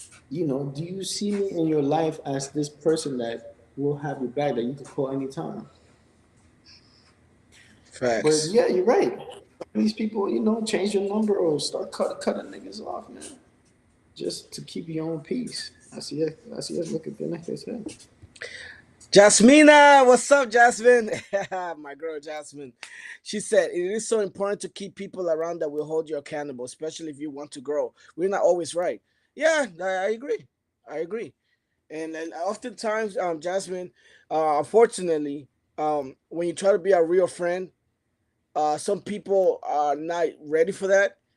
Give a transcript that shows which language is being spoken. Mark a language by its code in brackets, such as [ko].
[en] Do you see me in your life as this person that will have your back that you can call anytime? But facts. yeah, you're right. These people, change your number or start cutting niggas off, man, just to keep your own peace. [es] Así es lo que tienes que hacer. [en] Jasmina, what's up, Jasmine? My girl, Jasmine. She said it is so important to keep people around that will hold you accountable, especially if you want to grow. We're not always right. Yeah, I agree. I agree. And oftentimes, Jasmine, unfortunately, when you try to be a real friend, some people are not ready for that.